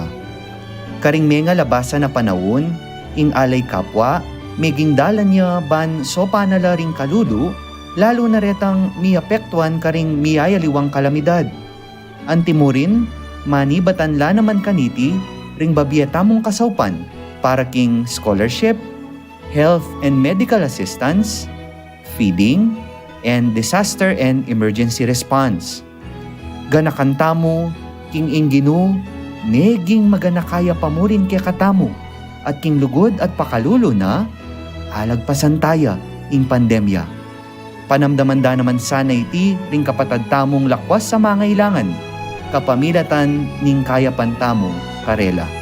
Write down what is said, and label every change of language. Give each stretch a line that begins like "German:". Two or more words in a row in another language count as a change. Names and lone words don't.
Pampanga: Karing menga labasan na panahon, ing alay kapwa, meging dalan niya ban sopa nala ring kalulu, lalo na retang miapektuan karing miyayaliwang kalamidad. Antimurin, manibatan la naman kaniti, ring babietamong kasaupan, para king scholarship,
English: health and medical assistance, feeding, and disaster and emergency response.
Pampanga: Ganakantamo, king ingginu, neging maganakaya pamurin kay katamo, at king lugod at pakalulo na, alagpasan taya ing pandemya. Panamdamanda naman sana iti ring kapatad tamong lakwas sa mangailangan, kapamilatan ning kaya pantamong karela.